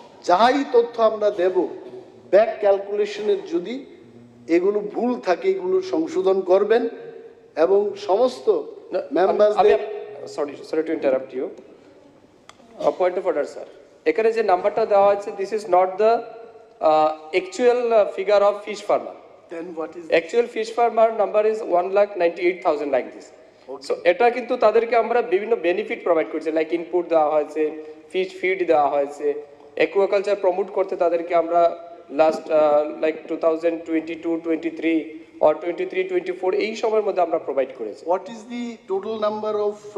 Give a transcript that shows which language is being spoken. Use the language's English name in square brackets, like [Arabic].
[Bangla] যাই তথ্য আমরা দেব, ব্যাক ক্যালকুলেশনের যদি এগুলো ভুল থাকে, এগুলো সংশোধন করবেন এবং সমস্ত মেম্বারদের। [English] Sorry to interrupt you, point of order sir. [Bangla] এখানে যে নাম্বারটা দেওয়া আছে, [English] This is not the actual figure of fish farmer. Then what is Actual fish farmer number is 1,98,000 like this. [Bangla] So এটা কিন্তু তাদেরকে আমরা বিভিন্ন বেনিফিট প্রোভাইড করছি, লাইক ইনপুট দেওয়া হয়েছে, ফিশ ফিড দেওয়া হয়েছে, অ্যাকুয়াকালচার প্রমোট করতে তাদেরকে আমরা লাস্ট লাইক 2022-23 or 23-24 এই সময়ের মধ্যে আমরা প্রোভাইড করেছি। [English] what is the total number of